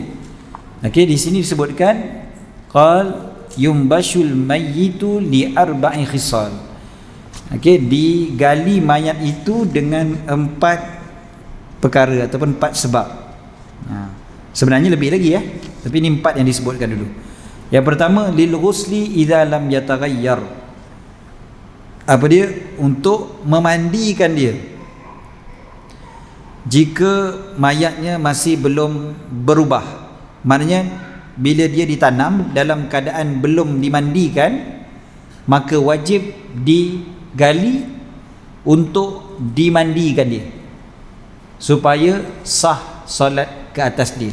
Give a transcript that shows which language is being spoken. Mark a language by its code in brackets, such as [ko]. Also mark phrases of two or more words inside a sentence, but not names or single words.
[ms] Okey, di sini disebutkan [ar] قال ينبش الميت لأربع خصال. [ms] Okey, digali mayat itu dengan 4 perkara ataupun 4 sebab. Sebenarnya lebih lagi ya, tapi ini 4 yang disebutkan dulu. Yang pertama, [ar] للغسل إذا لم يتغير. [ms] Apa dia? Untuk memandikan dia jika mayatnya masih belum berubah. Maknanya bila dia ditanam dalam keadaan belum dimandikan, maka wajib digali untuk dimandikan dia supaya sah solat ke atas dia.